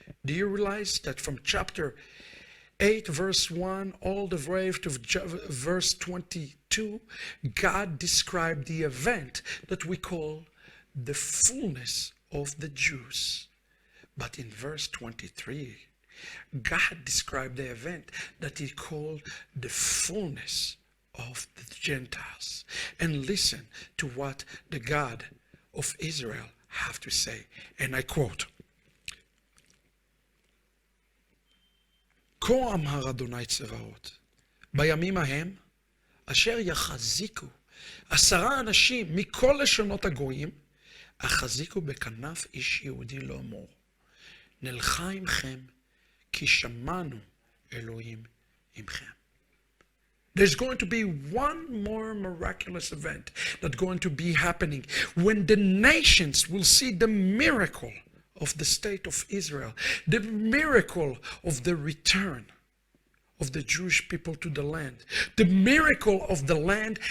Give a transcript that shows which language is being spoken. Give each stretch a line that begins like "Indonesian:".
English: Do you realize that from chapter 8 verse 1 all the way to verse 22, God described the event that we call the fullness of the Jews. But in verse 23, God described the event that he called the fullness of the Gentiles. And listen to what the God of Israel have to say. And I quote,
Hebrew: כה אמר אדוני צבאות, בימים ההם, אשר יחזיקו 10 אנשים מכל לשונות הגויים, החזיקו בכנף איש יהודי לאמור, נלכה עמכם, כי שמענו אלוהים עמכם.
English: There's going to be one more miraculous event that's going to be happening when the nations will see the miracle of the state of Israel, the miracle of the return of the Jewish people to the land, the miracle of the land.